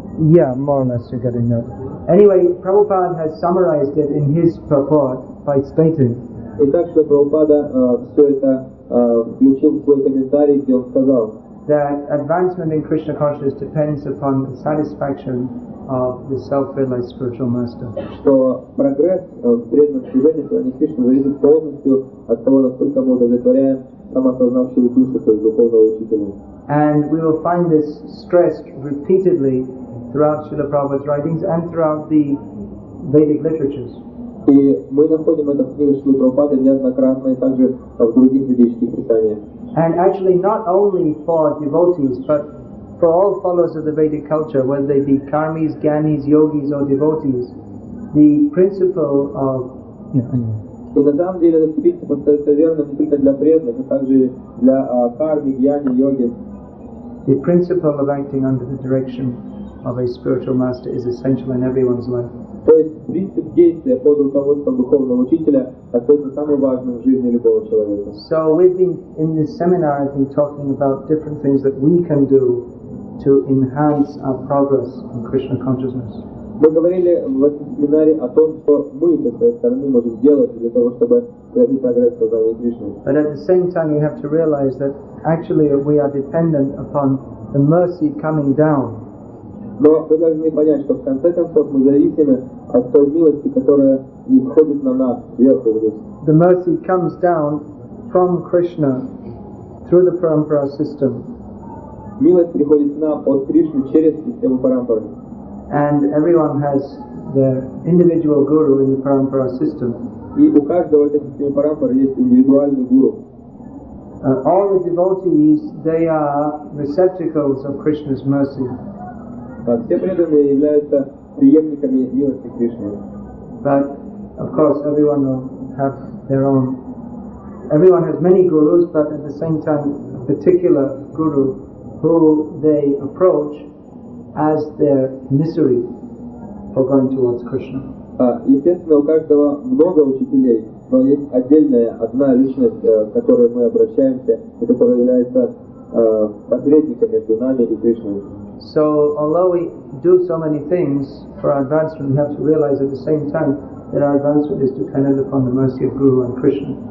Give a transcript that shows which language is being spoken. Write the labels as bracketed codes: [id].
[en] Yeah, more or less you're getting that. Anyway, Prabhupada has summarized it in his purport by stating. [ru] Итак, что Прабхупада все это включил в свой комментарий, где он сказал, [en] that advancement in Krishna consciousness depends upon the satisfaction of the self-realized spiritual master. [ru] Что прогресс в преданном служении в сознании Кришны зависит полностью от того, насколько мы удовлетворяем самоосознавшую душу, то есть духовного учителя. [en] And we will find this stressed repeatedly throughout Srila Prabhupada's writings and throughout the Vedic literatures. [ru] И мы находим это в книге Шрилы Прабхупады неоднократно и также в других ведических писаниях. [en] And actually not only for devotees, but for all followers of the Vedic culture, whether they be karmis, gyanis, yogis or devotees, the principle of... [ru] И на самом деле этот принцип остается верным не только для преданных, а также для карми, гьяни, йоги. [en] The principle of acting under the direction of a spiritual master is essential in everyone's life. [ru] То есть принцип действия под руководством духовного учителя остается самым важным в жизни любого человека. [en] So we've been, in this seminar, I've been talking about different things that we can do to enhance our progress in Krishna consciousness. [ru] Мы говорили в этом семинаре о том, что мы со своей стороны можем сделать для того, чтобы совершить прогресс в сознании Кришны. [en] But at the same time, you have to realize that actually we are dependent upon the mercy coming down. [ru] Но вы должны понять, что в конце концов мы зависимы от той милости, которая исходит на нас сверху вниз. [en] The mercy comes down from Krishna through the parampara system. [ru] Милость приходит к нам от Кришны через систему парампары. [en] And everyone has their individual guru in the parampara system. [ru] И у каждого в этой системе парампары есть индивидуальный гуру. [en] All the devotees, they are receptacles of Krishna's mercy. [ru] Все преданные являются преемниками милости Кришны. [en] But of course, everyone will have their own. Everyone has many gurus, but at the same time, a particular guru who they approach as their emissary for going towards Krishna. [ru] Естественно, у каждого много учителей, но есть отдельная одна личность, к которой мы обращаемся, и которая является посредником между нами и Кришной. [en] So, although we do so many things for our advancement, we have to realize at the same time that our advancement is dependent upon the mercy of Guru and Krishna.